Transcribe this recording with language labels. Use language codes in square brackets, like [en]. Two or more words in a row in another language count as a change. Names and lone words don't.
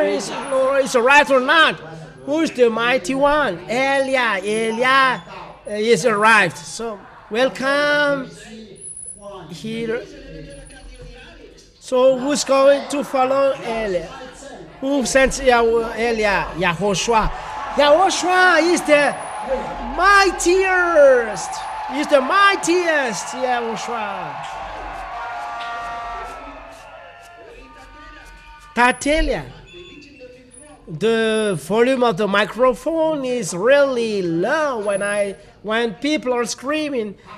[en] Is arrived or not? Who's the mighty one? Eliah is arrived. So welcome here. So who's going to follow Eliah? Who sends Eliah? YAHOSHUA. YAHOSHUA is the mightiest. He's the mightiest. YAHOSHUA. Tatelia. The volume of the microphone is really low when people are screaming.